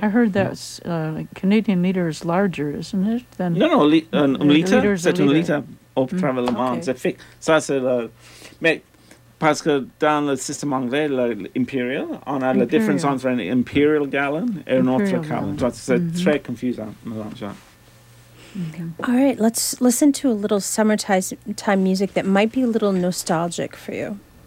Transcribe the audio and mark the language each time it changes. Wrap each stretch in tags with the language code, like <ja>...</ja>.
<en>I heard that Canadian leader is larger, isn't it? Than</en> <fr>no, un litre, au travers le monde, c'est fixe. Ça, c'est le... Mais parce que dans le système anglais, l'imperial, on a imperial. La différence entre un imperial gallon et un autre gallon. Donc, c'est très confusant, mélangeant. Mm-hmm.</fr> <en>All right, let's listen to a little summertime music that might be a little nostalgic for you.</en>